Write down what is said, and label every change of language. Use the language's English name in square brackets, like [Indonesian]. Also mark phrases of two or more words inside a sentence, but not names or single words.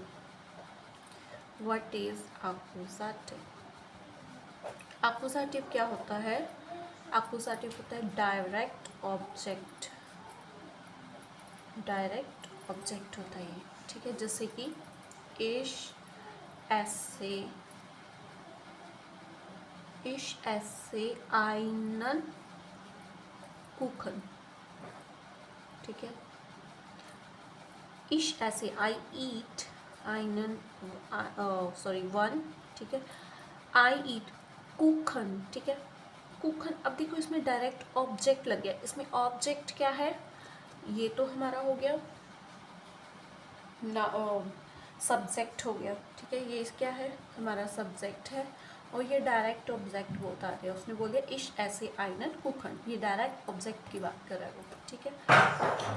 [English] what is Akkusativ? [Hindi] आकुजाटिव क्या होता है? आकुजाटिव होता है [English] direct object, direct object [Hindi] होता है ये, ठीक है। जैसे कि [German] ich esse einen Kuchen, [Hindi] ठीक है। [German] ich esse, [English] I eat einen one, [Hindi] ठीक है। [English] I eat Kuchen, [Hindi] ठीक है। कुखन, अब देखो इसमें [English] direct object [Hindi] लग गया। इसमें ऑब्जेक्ट क्या है, ये तो हमारा हो गया ना, सब्जेक्ट हो गया, ठीक है। ये क्या है, हमारा सब्जेक्ट है। और ये डायरेक्ट ऑब्जेक्ट वो बता रहे हैं, उसने बोल दिया [German] ich esse einen Kuchen, [Hindi] ये [English] direct object [Hindi] की बात कर रहा है वो, ठीक है।